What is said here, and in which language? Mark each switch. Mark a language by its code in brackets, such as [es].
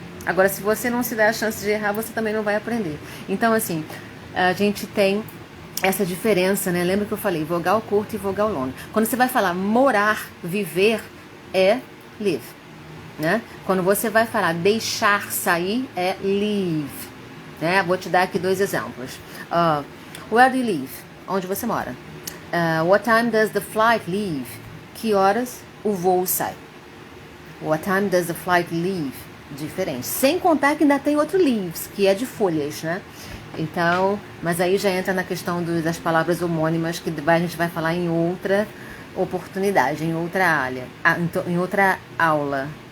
[pt] Agora, se você não se der a chance de errar, você também não vai aprender. Então, assim, a gente tem essa diferença, né? Lembra que eu falei vogal curta e vogal longa. Quando você vai falar morar, viver, é live, né? Quando você vai falar deixar sair, é leave, né? Vou te dar aqui 2 exemplos. [en] Where do you live? [pt] Onde você mora? [en] What time does the flight leave? [pt] Que horas o voo sai? [en] What time does the flight leave? [pt] Diferente. Sem contar que ainda tem outro leaves, que é de folhas, né? Então, mas aí já entra na questão das palavras homônimas, que a gente vai falar em outra oportunidade, em outra aula.